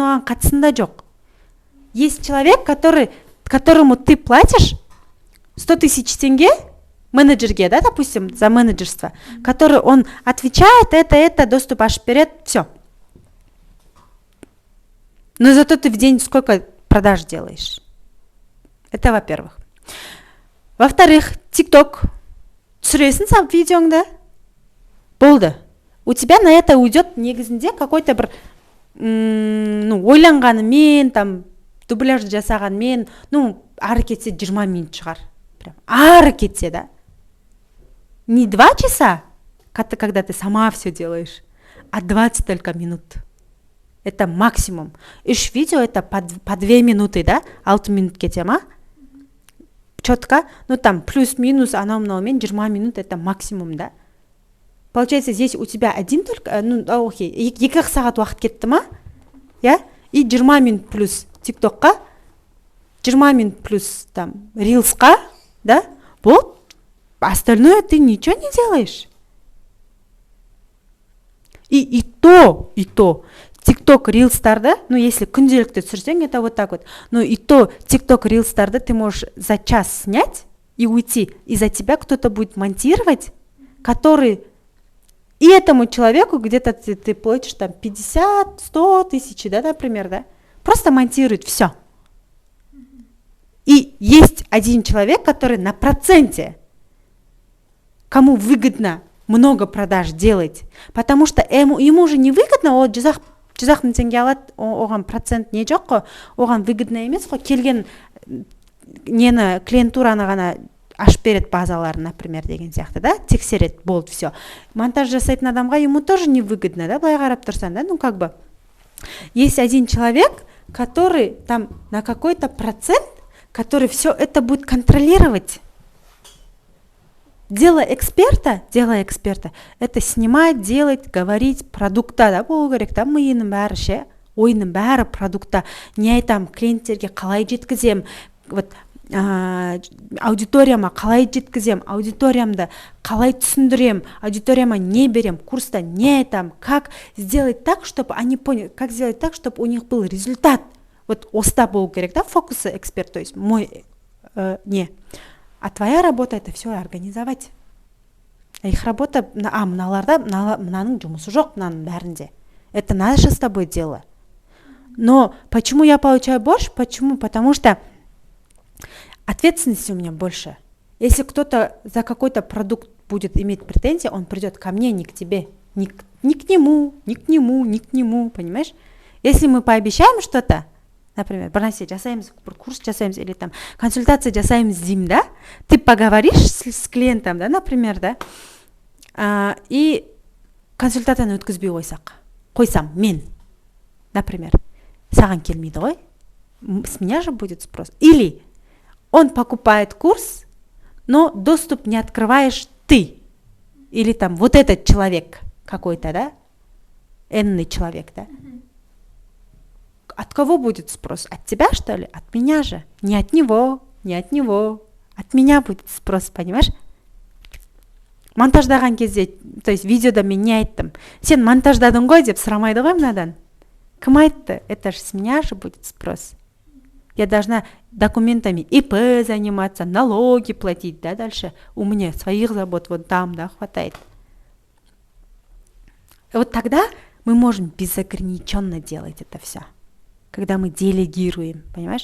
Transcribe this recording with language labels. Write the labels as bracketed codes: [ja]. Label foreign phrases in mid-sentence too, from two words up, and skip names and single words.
[ru] Есть человек, которому ты платишь 100 000 тенге, менеджерге, да, допустим, за менеджерство, который он отвечает, это, доступ аж вперед, все. Но зато ты в день сколько продаж делаешь? Это во-первых. Во-вторых, ТикТок. [kk] Түсіресің сам видеоңды. Болды. [ru] У тебя на это уйдет [kk] негізінде какой-то бір ойланғанымен, там, дубляж жасағанмен, ары кетсе 20 минут шығар. Прям ары кетсе, да. [ru] Не 2 часа, когда ты сама все делаешь, а 20 только минут. Это максимум. 3 видео это по 2 минуты, да? [kk] 6 минут кете ма? Четко. [ru] Там плюс-минус, анау-мынаумен 20 минут это максимум, да? Получается, здесь у тебя 1 только, [kk] окей, 2 сағат уақыт кетті ма? [ru] Я? И 20 минут плюс ТикТокқа, 20 минут плюс там рилсқа, да? Вот. Остальное ты ничего не делаешь. И то, [kk] TikTok рилстарды, если күнделікті түсірсең, [ru] это вот так вот. Но и то TikTok рилстарды ты можешь за час снять и уйти. И за тебя кто-то будет монтировать, который и этому человеку где-то ты платишь там 50-100 тысяч, да, например, да? Просто монтирует все. И есть 1 человек, который на проценте, кому выгодно много продаж делать, потому что ему же не выгодно, [kk] ол 100 000 тенге алады, оған процент не жоқ қой, оған выгодно емес қой, келген нені клиентураны ғана ашып береді базаларын, например, деген сияқты, да, тексереді, болды, все. Монтаж жасайтын адамға [ru] ему тоже не выгодно, [kk] да, былай қарап тұрсан, да, [ru] как бы. Есть 1 человек, который там на какой-то процент, который все это будет контролировать. Дело эксперта, это снимать, делать, говорить продукта, [kk] да, болу керек, да, миының бәрі ше, ойының бәрі продукта. Не айтам, клиенттерге қалай жеткізем, вот аудиторияма қалай жеткізем, аудиториямды қалай түсіндірем, аудиторияма не берем, курста не айтам, [ru] как сделать так, чтобы они поняли, как сделать так, чтобы у них был результат. [kk] Вот оста болу керек, да, [ru] фокусы эксперт, то есть мой не. А твоя работа это все организовать. Их работа, [kk] мыналарда мынаның жұмысы жоқ, мынаның бәрінде. [ru] Это наше с тобой дело. Но почему я получаю больше? Почему? Потому что ответственности у меня больше. Если кто-то за какой-то продукт будет иметь претензии, он придет ко мне, не к тебе, не к нему, понимаешь? Если мы пообещаем что-то, например, [kk] бір жасаймыз, курс жасаймыз [ru] или там [kk] консультация жасаймыз деймін, да? [ru] Ты поговоришь с клиентом, да, например, да? [kk] И консультацияны өткізбей қойсам, мен, например, саған келмейді ғой, [ru] с меня же будет спрос. Или он покупает курс, но доступ не открываешь ты. Или там вот этот человек какой-то, да? Энный человек, да? От кого будет спрос? От тебя, что ли? От меня же. Не от него. От меня будет спрос, понимаешь? [kk] Монтаждаған кезде, [ru] то есть [kk] видеода мен не айттым. Сен монтаждадың ғой деп сұрамайды ғой мынадан. Кім айтты? [ru] Это же с меня же будет спрос. Я должна документами ИП заниматься, налоги платить, да, дальше. У меня своих забот вот там, да, хватает. И вот тогда мы можем безограниченно делать это все. Когда мы делегируем, понимаешь?